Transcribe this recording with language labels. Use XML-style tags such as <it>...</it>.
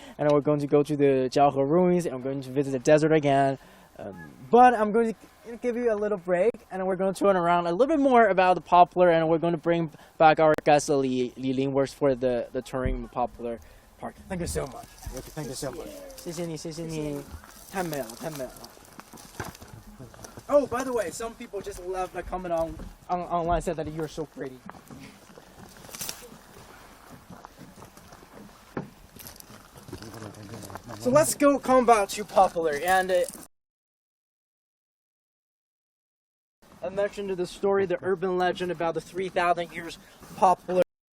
<en>And we're going to go to the Jiaohe ruins, and we're going to visit the desert again. But I'm going to give you a little break, and we're going to turn around a little bit more about the poplar, and we're going to bring back our guest Li Ling works for the Tarim Poplar Park. Thank you so much. Thank you so much.</en> <zh>谢谢你，谢谢你，太美了，太美了。</zh> <en>Oh, by the way, some people just left a comment online said that you're so pretty. So let's come back to Poplar, and I mentioned the story, the urban legend about the 3,000 years Poplar.</en>